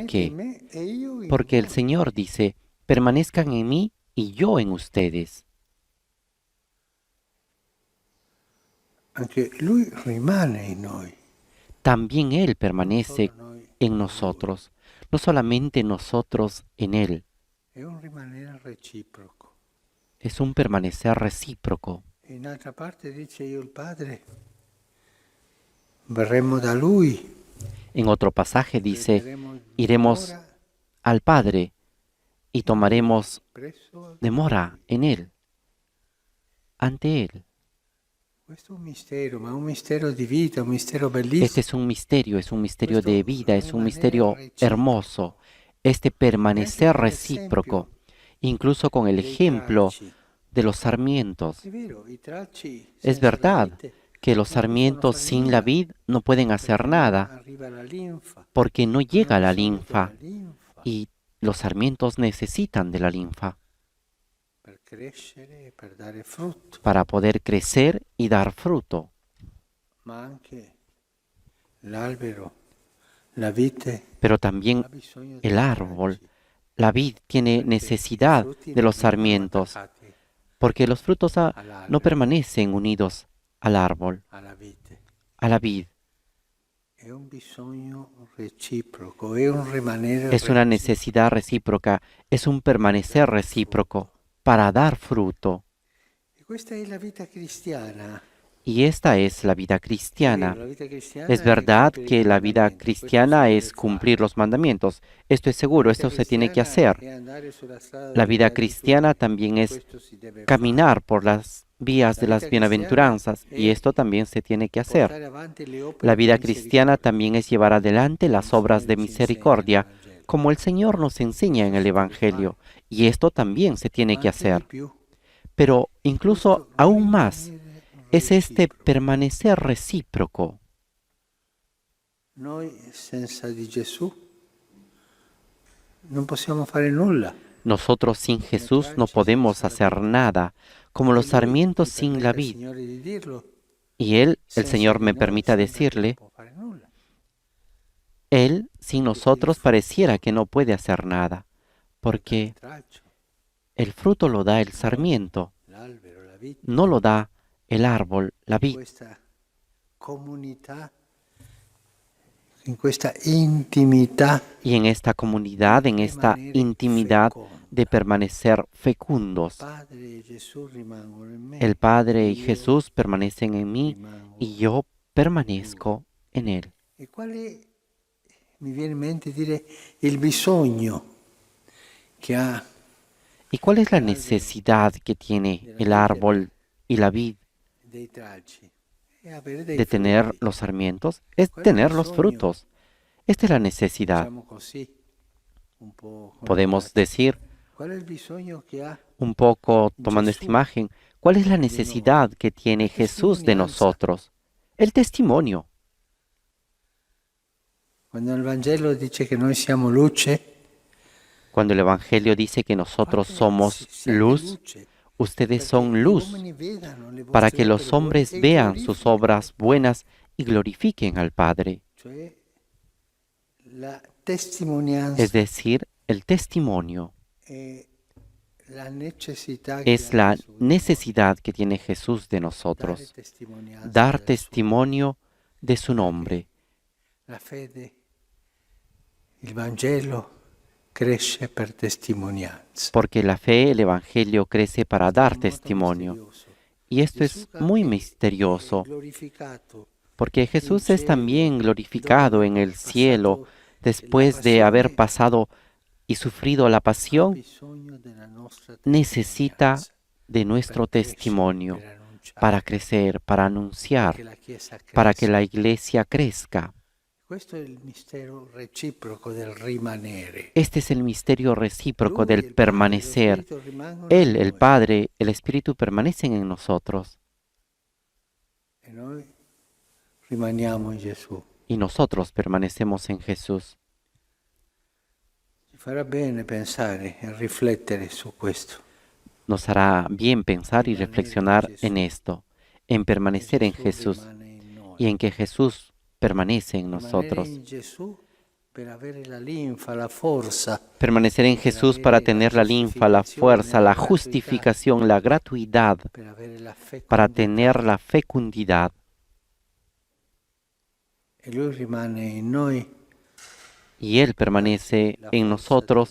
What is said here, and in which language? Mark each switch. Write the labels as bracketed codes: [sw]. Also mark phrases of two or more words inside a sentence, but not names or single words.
[es] qué? [it] in me e io in [es] Porque el [it] voi. [es] Señor dice, permanezcan en mí y yo en ustedes. [it] Anche lui rimane in noi. [es] También Él permanece [it] Solo noi. [es] en nosotros, no solamente nosotros en Él. [it] È un rimanere reciproco. [es] Es un permanecer recíproco. [it] E in altra parte dice io il Padre verremo da lui. [es] En otro pasaje dice, [it] prenderemo [es] iremos [it] dimora [es] al Padre y tomaremos [it] presso [es] demora en Él, ante Él. [it] Questo è un mistero, ma è un mistero di vita, un mistero bellissimo. [es] Este es un misterio de vida, es un misterio hermoso. Este permanecer recíproco, incluso con el ejemplo de los sarmientos. [it] È vero, i tralci [es] Es [it] senza la [es] verdad [it] vite [es] que los sarmientos sin la vid no pueden hacer nada [it] arriva la linfa. [es] porque no llega la [it] Sono per [es] linfa [it] la linfa, [es] y los sarmientos necesitan de la linfa [it] crescere e per dare frutto, [es] para poder crecer y dar fruto. [it] ma anche l'albero, la vite, [es] Pero también [it] ha bisogno [es] el [it] dei [es] árbol, [it] raggi, [es] la vid, tiene [it] perché [es] necesidad [it] i frutti [es] de [it] non [es] los [it] rimangono [es] sarmientos, [it] attaccati [es] porque los frutos no [it] all'albero, [es] permanecen unidos al árbol, [it] alla vite. [es] a la vid. [it] È un bisogno reciproco, è un rimanere [es] Es una [it] reciproco. [es] necesidad recíproca, es un permanecer recíproco para dar fruto. [it] E questa è la vita cristiana. [es] Y esta es la vida cristiana. [it] La vita cristiana [es] Es [it] è [es] verdad [it] compiere i [es] que la vida [it] comandamenti, questo [es] cristiana [it] si [es] es [it] deve [es] cumplir [it] fare. [es] los mandamientos. Esto es seguro, [it] La vita [es] esto se tiene que [it] cristiana [es] hacer. [it] è andare sulla strada [es] La [it] delle [es] vida [it] beatitudini, [es] cristiana también es [it] questo si deve [es] caminar por las vías La de las vida bienaventuranzas, cristiana y es esto también se tiene que [it] fare, [es] hacer. [it] portare avanti le opere [es] La vida [it] di [es] cristiana [it] misericordia, [es] también es llevar adelante las [it] come il [es] obras de [it] Signore ci [es] misericordia, [it] insegna nel Vangelo. [es] como el Señor nos enseña en el Evangelio, y esto también se tiene [it] Ma [es] que [it] anche di [es] hacer. [it] più, [es] Pero incluso [it] questo [es] aún más [it] rimanere [es] es este [it] reciproco. [es] permanecer recíproco. [it] Noi senza di Gesù non possiamo fare nulla. [es] Nosotros sin Jesús no podemos hacer nada, como los sarmientos sin la vid. [it] Signore di dirlo, [es] Y Él, el [it] senza [es] Señor [it] di [es] me [it] noi [es] permita [it] sembra che [es] decirle, [it] non può fare nulla. [es] Él sin nosotros pareciera que no puede hacer nada, porque [it] Il tralcio, [es] el fruto lo da el sarmiento, [it] l'albero, la vita, [es] no lo da el árbol, la vid. [it] questa comunità, in questa intimità [es] Y en esta comunidad, en esta intimidad de permanecer fecundos, [it] Padre e Gesù rimangono in me. [es] el Padre y [it] io [es] Jesús permanecen en mí [it] rimango. [es] y yo permanezco en Él. [it] E quale mi viene in mente dire il bisogno che ha [es] ¿Y cuál es la necesidad que tiene el árbol y la vid [it] dei tralci? È avere dei [es] de tener [it] frutti. [es] los sarmientos? Es tener los frutos. Esta es la necesidad. [it] Diciamo così, un po' con [es] Podemos [it] la faccia. [es] decir, [it] Qual è il bisogno che ha [es] un poco tomando esta Jesús imagen, ¿cuál es la necesidad que tiene [it] La [es] Jesús de [it] testimonianza. [es] nosotros? El testimonio. [it] quando il Vangelo dice che noi siamo luce? [es] Cuando el Evangelio dice que nosotros [it] fate- [es] somos [it] siate [es] luz, [it] luce, [es] ustedes [it] perché [es] son [it] gli [es] luz, [it] uomini vedano le [es] para [it] vostre [es] que los [it] opere buone [es] hombres [it] e [es] vean sus [it] glorifichino. [es] obras buenas y glorifiquen al Padre. [it] Cioè la testimonianza [es] Es decir, el testimonio [it] è la necessità che [es] es [it] ha [es] la [it] Gesù di noi. [es] necesidad que tiene Jesús de [it] Dare [es] nosotros, [it] testimonianza [es] dar [it] del suo- [es] testimonio de su nombre, [it] La fede, il Vangelo cresce per testimonianza. [es] porque la fe, el Evangelio crece para dar [it] È molto [es] testimonio. [it] misterioso. [es] Y esto [it] Gesù [es] es [it] che [es] muy [it] è [es] misterioso, [it] glorificato [es] porque Jesús es [it] cielo, [es] también glorificado en el [it] dopo [es] cielo [it] passato [es] después [it] la [es] de haber [it] passione, [es] pasado y sufrido la [it] ha [es] pasión, [it] bisogno della nostra [es] necesita [it] testimonianza [es] de nuestro [it] per crescere, [es] testimonio [it] per annunciare, [es] para crecer, para anunciar, [it] che la Chiesa [es] para que [it] cresca. [es] la iglesia crezca. [it] Questo è il mistero reciproco del rimanere. [es] Este es el misterio recíproco [it] Lui, il [es] del [it] Padre, lo [es] permanecer. [it] Spirito rimangono [es] Él, [it] in [es] el [it] noi, [es] Padre, el Espíritu permanecen en nosotros [it] e noi rimaniamo in Gesù. [es] y nosotros permanecemos en Jesús. [it] Ci farà bene pensare e riflettere su questo. [es] Nos hará bien pensar y reflexionar en esto, en permanecer en [it] Gesù [es] Jesús [it] rimane in noi. [es] y en que Jesús permanece en [it] Rimanere [es] nosotros. [it] in Gesù per avere la linfa, la forza, [es] Permanecer en Jesús para tener la linfa, la fuerza, la justificación, la gratuidad, [it] per avere la [es] para [it] fecondità. [es] tener la fecundidad. [it] E Lui rimane in noi [es] Y Él permanece [it] la [es] en [it] forza [es] nosotros